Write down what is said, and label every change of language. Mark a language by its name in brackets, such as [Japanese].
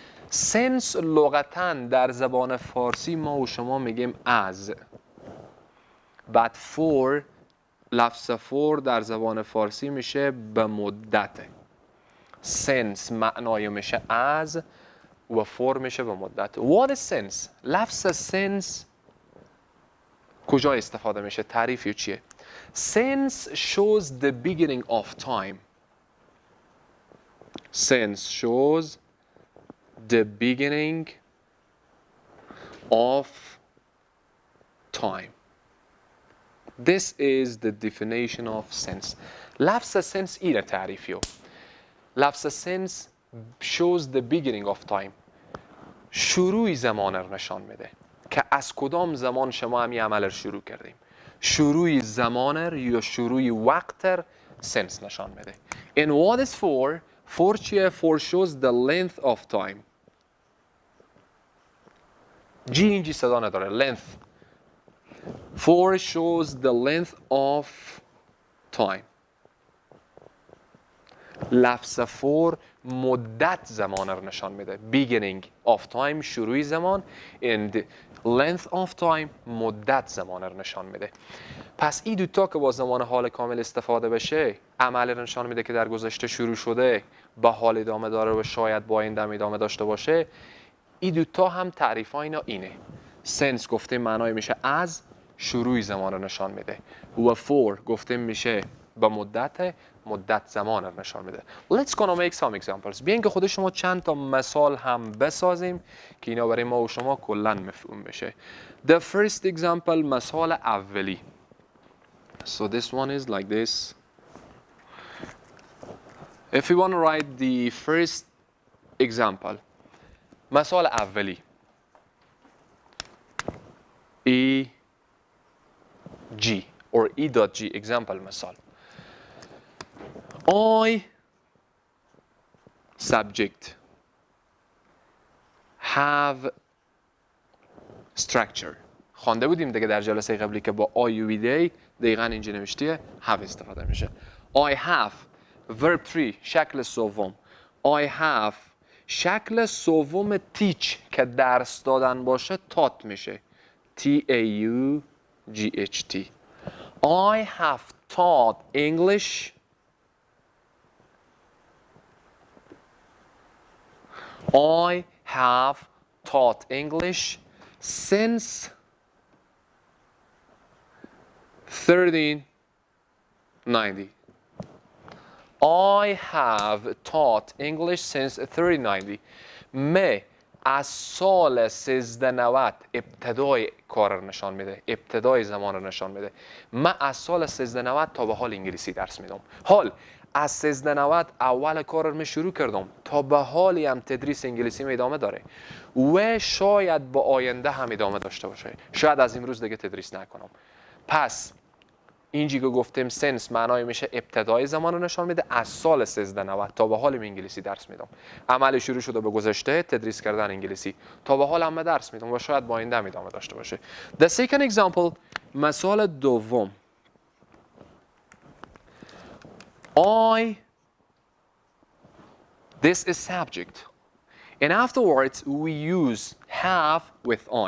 [Persian] since لغتاً در زبان فارسی ما و شما میگیم از. بعد for، لفظ for در زبان فارسی میشه به مدت. since معنای میشه از و for میشه به مدت. [English] What is since؟ [Persian] لفظ since کجا استفاده میشه؟ تعریفی چیه؟ [English] Since shows the beginning of time. Since shows the beginning of time. This is the definition of since. [Persian] لفظ since اینه تعریفیو. [English] لفظ since shows the beginning of time. [Persian] شروع زمان رو نشان میده که از کدام زمان شما همین عمل رو شروع کردیم. شروع زمان یا شروع وقت since نشان میده. [English] And what is for؟ for [Persian] چیه؟ [English] for shows the length of time. [Persian] جی اینجی صدا نداره. length. [English] for shows the length of time. [Persian] لفظ for مدت زمان رو نشان میده. [English] beginning of time [Persian] شروع زمان [English] and length of time [Persian] مدت زمان رو نشان میده. پس این دوتا که با زمان حال کامل استفاده بشه، عمل رو نشان میده که در گذشته شروع شده، با حال ادامه داره و شاید با این دم ادامه داشته باشه. این دوتا هم تعریف ها اینا اینه. since گفته معنای میشه از، شروع زمان رو نشان میده، و for گفته میشه به مدت زمان رو نشان میده. [English] Let's gonna make some examples. [Persian] بیاین که خود شما چند تا مثال هم بسازیم که اینا برای ما و شما کلا مفهوم بشه. [English] The first example، [Persian] مثال اولی. [English] So this one is like this. If you want to write the first example، [Persian] مثال اولی. [English] E G or E.G. example مثال I subject have structure. [Persian] خوانده بودیم دیگه در جلسه قبلی که با I U V D دقیقاً اینجا نوشته have استفاده میشه. [English] I have verb 3 [Persian] شکل سوم. [English] I have [Persian] شکل سوم teach که درس دادن باشه taught میشه. [English] T-A-U-G-H-T. I have taught English. I have taught English since 1390. I have taught English since 1390. [Persian] من از سال 1390 ابتدای کار رو نشان میده، ابتدای زمان رو نشان میده. من از سال 1390 تا به حال انگلیسی درس میدم. حال از 1390 اول کار رو شروع کردم تا به حالی هم تدریس انگلیسی می ادامه داره و شاید با آینده هم ادامه داشته باشه. شاید از امروز دیگه تدریس نکنم. پس اینجی که گفتیم سنس معنای میشه ابتدای زمان رو نشان میده. از سال 1390 تا به حال من انگلیسی درس میدم. عمل شروع شده به گذشته تدریس کردن انگلیسی. تا به حال هم درس میدم و شاید با آینده هم ادامه داشته باشه. [English] The second example [Persian] مثال دوم [English] this is subject and afterwards we use have with